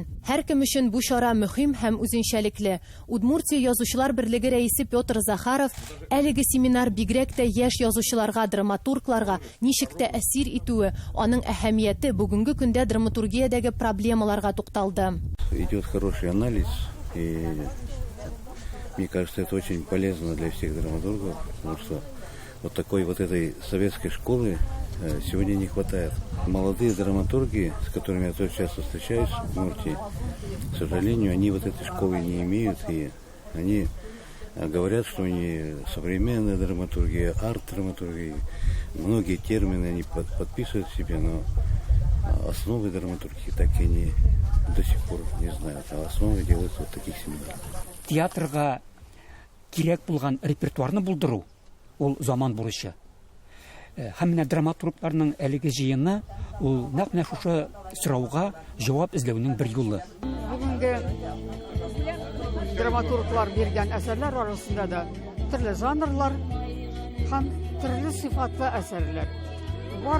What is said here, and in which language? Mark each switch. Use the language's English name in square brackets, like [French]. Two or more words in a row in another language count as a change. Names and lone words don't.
[Tatar] Һәр кем өчен бу чара мөһим һәм үзенчәлекле. Удмуртия язучылар берлеге рәисе Петр Захаров әлеге семинар бигрәк тә яшь язучыларга, драматургларга ничек тә әсир итүе, аның әһәмияте бүгенге көндә драматургиядәге проблемаларга тукталды. [Russian] Идет хороший анализ, и мне кажется, это очень полезно для всех драматургов, потому что вот такой вот этой советской школы сегодня не хватает. Молодые драматурги, с которыми я тоже часто встречаюсь в Удмуртии, к сожалению, они вот этой школы не имеют, и они говорят, что они современная драматургия, арт-драматургия, многие термины они подписывают себе, но основы драматургии так и они до сих пор не знают, а основы делаются вот таких семинарах. [Tatar] Театрга кирәк булган репертуарны булдыру ул заман бурычы. Һәм менә драматургларның әлеге җыены ул нәкъ менә шушы сорауга җавап эзләүнең бер юлы. Бүгенге драматурглар биргән әсәрләр арасында да төрле жанрлар һәм төрле сыйфатлы әсәрләр бар.